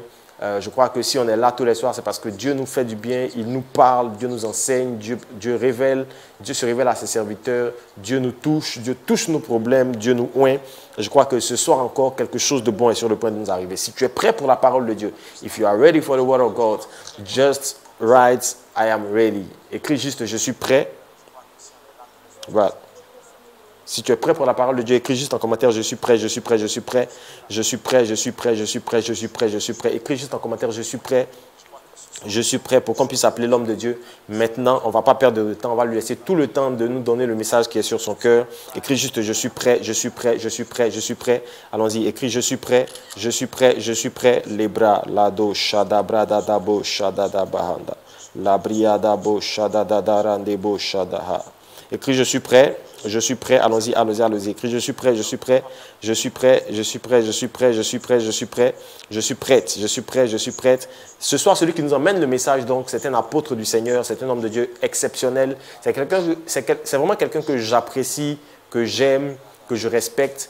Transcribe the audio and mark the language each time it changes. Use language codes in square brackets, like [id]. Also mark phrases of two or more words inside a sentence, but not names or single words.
[fr] Je crois que si on est là tous les soirs, c'est parce que Dieu nous fait du bien, il nous parle, Dieu nous enseigne, Dieu se révèle à ses serviteurs, Dieu nous touche, Dieu touche nos problèmes, Dieu nous oint. Je crois que ce soir encore, quelque chose de bon est sur le point de nous arriver. Si tu es prêt pour la parole de Dieu, [en] if you are ready for the word of God, just write, I am ready. [fr] Écris juste, je suis prêt. Voilà. Si tu es prêt pour la parole de Dieu, écris juste en commentaire, je suis prêt, je suis prêt, je suis prêt, je suis prêt, je suis prêt, je suis prêt, je suis prêt, je suis prêt. Écris juste en commentaire, je suis prêt pour qu'on puisse appeler l'homme de Dieu. Maintenant, on ne va pas perdre de temps, on va lui laisser tout le temps de nous donner le message qui est sur son cœur. Écris juste, je suis prêt, je suis prêt, je suis prêt, je suis prêt. Allons-y, écris, je suis prêt, je suis prêt, je suis prêt. Les bras, la do, shada, brada, dabo, shada, da, bahanda. La briada, bo, shada, da, da, rande, bo, shada, ha. Écris, je suis prêt. Je suis prêt, allons-y, allons-y, allons-y. Écris, je suis prêt, je suis prêt, je suis prêt, je suis prêt, je suis prêt, je suis prêt, je suis prêt, je suis prête, je suis prêt, je suis prête. Ce soir, celui qui nous emmène le message, donc, c'est un apôtre du Seigneur, c'est un homme de Dieu exceptionnel. C'est vraiment quelqu'un que j'apprécie, que j'aime, que je respecte.